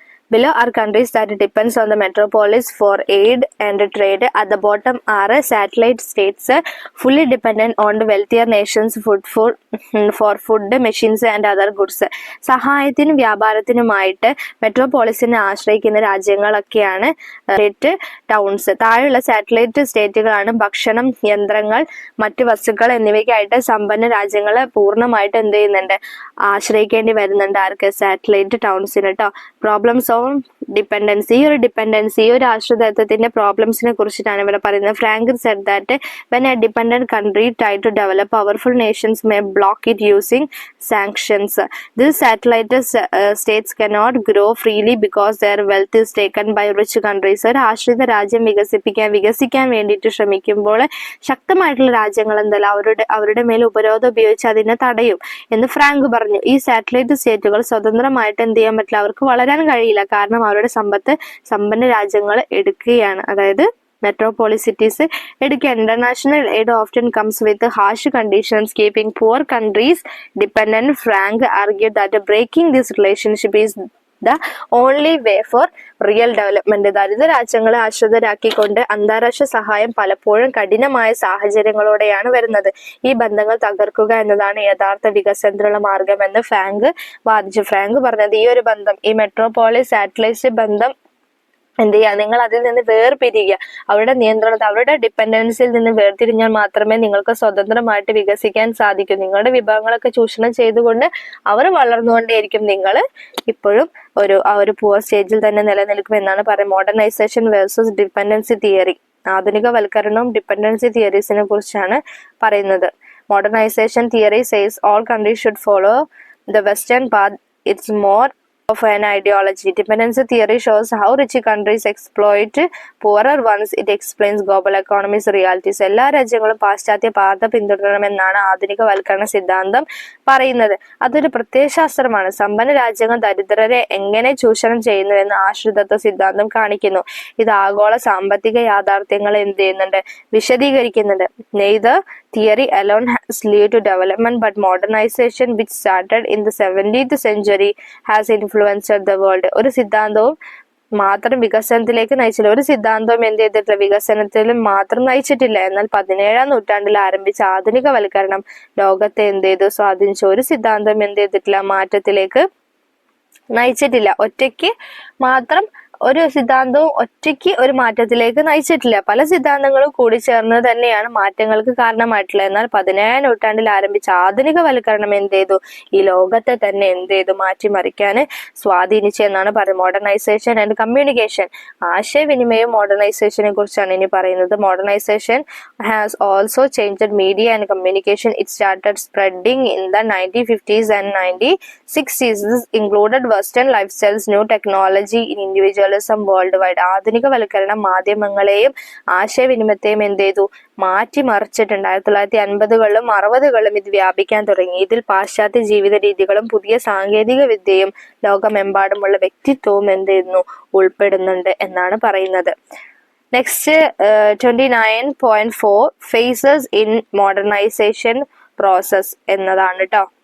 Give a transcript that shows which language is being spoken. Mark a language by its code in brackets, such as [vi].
[en] Below are countries that depends on the metropolis for aid and trade. At the bottom are satellite states fully dependent on the wealthier nations for food, machines and other goods. [ml] സഹായത്തിനും വ്യാപാരത്തിനുമായിട്ട് മെട്രോപോളിസിനെ ആശ്രയിക്കുന്ന രാജ്യങ്ങളൊക്കെയാണ് towns. താഴെയുള്ള satellite സ്റ്റേറ്റുകളാണ് ഭക്ഷണം, യന്ത്രങ്ങൾ, മറ്റു വസ്തുക്കൾ എന്നിവയ്ക്കായിട്ട് സമ്പന്ന രാജ്യങ്ങളെ പൂർണ്ണമായിട്ട് ആശ്രയിക്കേണ്ടി വരുന്നുണ്ട്. ആർക്ക്? സാറ്റലൈറ്റ് ടൗൺസിന് കേട്ടോ. [en] Problems on dependency. [ml] ഈ ഒരു ആശ്രിതത്വത്തിന്റെ പ്രോബ്ലംസിനെ കുറിച്ചിട്ടാണ് ഇവിടെ പറയുന്നത്. [en] Frank said that when a dependent country try to develop, powerful nations may block it using sanctions. These satellite states cannot grow freely because their wealth is taken by rich countries. [ml] ഒരു ആശ്രിത രാജ്യം വികസിക്കാൻ വേണ്ടിയിട്ട് ശ്രമിക്കുമ്പോൾ ശക്തമായിട്ടുള്ള രാജ്യങ്ങൾ അവരുടെ മേൽ ഉപരോധം ഉപയോഗിച്ച് അതിനെ തടയും എന്ന് ഫ്രാങ്ക് പറഞ്ഞു. ഈ സാറ്റലൈറ്റ് സ്റ്റേറ്റുകൾ സ്വതന്ത്രമായിട്ട് ചെയ്യാൻ പറ്റില്ല, അവർക്ക് വളരാൻ കഴിയില്ല. കാരണം അവരുടെ സമ്പത്ത് സമ്പന്ന രാജ്യങ്ങൾ എടുക്കുകയാണ്. അതായത് metropolicities എടുക്കുക. [en] International aid often comes with harsh conditions keeping poor countries dependent. Frank argued that breaking this relationship is the only way for real development. [ml] ദരിദ്ര രാജ്യങ്ങളെ ആശ്രിതരാക്കിക്കൊണ്ട് അന്താരാഷ്ട്ര സഹായം പലപ്പോഴും കഠിനമായ സാഹചര്യങ്ങളോടെയാണ് വരുന്നത്. ഈ ബന്ധങ്ങൾ തകർക്കുക എന്നതാണ് യഥാർത്ഥ വികസനത്തിനുള്ള മാർഗമെന്ന് ഫ്രാങ്ക് വാദിച്ചു. ഫ്രാങ്ക് പറഞ്ഞത് ഈ ഒരു ബന്ധം, ഈ മെട്രോപോളിസ് സാറ്റലൈറ്റ് ബന്ധം നിങ്ങൾ അതിൽ നിന്ന് വേർപിരിയുക. അവരുടെ നിയന്ത്രണത്തിൽ, അവരുടെ ഡിപ്പെൻഡൻസിൽ നിന്ന് വേർതിരിഞ്ഞാൽ മാത്രമേ നിങ്ങൾക്ക് സ്വതന്ത്രമായിട്ട് വികസിക്കാൻ സാധിക്കൂ. നിങ്ങളുടെ വിഭവങ്ങളൊക്കെ ചൂഷണം ചെയ്തുകൊണ്ട് അവർ വളർന്നുകൊണ്ടേയിരിക്കും. നിങ്ങൾ ഇപ്പോഴും ആ ഒരു പുവർ സ്റ്റേജിൽ തന്നെ നിലനിൽക്കും എന്നാണ് പറയുന്നത്. [en] Modernisation versus dependency theory. [ml] ആധുനികവൽക്കരണവും dependency തിയറീസിനെ കുറിച്ചാണ് പറയുന്നത്. [en] Modernisation theory says all countries should follow the western path. It's more of an ideology. Dependency theory shows how rich countries exploit poorer ones. It explains global economy's realities. [ml] എല്ലാ രാജ്യങ്ങളും പാശ്ചാത്യ പാത പിന്തുടരണമെന്നാണ് ആധുനികവൽക്കരണ സിദ്ധാന്തം പറയുന്നത്. അതൊരു പ്രത്യയശാസ്ത്രമാണ്. സമ്പന്ന രാജ്യങ്ങൾ ദരിദ്രരെ എങ്ങനെ ചൂഷണം ചെയ്യുന്നുവെന്ന് ആശ്രിതത്വ സിദ്ധാന്തം കാണിക്കുന്നു. ഇത് ആഗോള സാമ്പത്തിക യാഥാർത്ഥ്യങ്ങൾ വിശദീകരിക്കുന്നുണ്ട്. [en] Neither theory alone has led to development, but modernization, which started in the 17th century, has influenced the world. [ml] ഒരു സിദ്ധാന്തവും മാത്രം വികസനത്തിലേക്ക് നയിച്ചില്ല. ഒരു സിദ്ധാന്തവും വികസനത്തിൽ മാത്രം നയിച്ചിട്ടില്ല. എന്നാൽ 17ാം നൂറ്റാണ്ടിൽ ആരംഭിച്ച ആധുനികവൽക്കരണം ലോകത്തെ സ്വാധീനിച്ചു. ഒരു സിദ്ധാന്തം മാറ്റത്തിലേക്ക് നയിച്ചിട്ടില്ല. ഒറ്റയ്ക്ക് മാത്രം ഒരു സിദ്ധാന്തവും ഒറ്റയ്ക്ക് ഒരു മാറ്റത്തിലേക്ക് നയിച്ചിട്ടില്ല. പല സിദ്ധാന്തങ്ങളും കൂടിച്ചേർന്ന് തന്നെയാണ് മാറ്റങ്ങൾക്ക് കാരണമായിട്ടുള്ളത്. എന്നാൽ 17ാം നൂറ്റാണ്ടിൽ ആരംഭിച്ച ആധുനികവൽക്കരണം എന്ത് ചെയ്തു? ഈ ലോകത്തെ തന്നെ എന്ത് ചെയ്തു? മാറ്റിമറിക്കാൻ സ്വാധീനിച്ചു എന്നാണ് പറയുന്നത്. [en] modernisation and communication, [ml] ആശയവിനിമയം മോഡേണൈസേഷനെ കുറിച്ചാണ് ഇനി പറയുന്നത്. [en] Modernisation has also changed media and communication. It started spreading in the 1950s and 1960s. This included Western lifestyles, new technology in individualism worldwide. [ml] ആധുനികവൽക്കരണം മാധ്യമങ്ങളെയും ആശയവിനിമയത്തെയും എന്ത് ചെയ്തു? മാറ്റിമറിച്ചിട്ടുണ്ട്. 1950കളിലും 60കളിലും ഇത് വ്യാപിക്കാൻ തുടങ്ങി. ഇതിൽ പാശ്ചാത്യ ജീവിത രീതികളും പുതിയ സാങ്കേതിക വിദ്യയും ലോകമെമ്പാടുമുള്ള വ്യക്തിത്വവും എന്ത് ചെയ്യുന്നു? ഉൾപ്പെടുന്നുണ്ട് എന്നാണ് പറയുന്നത്. [en] next 29.4 phases in modernisation process [ml] എന്നതാണ് കേട്ടോ.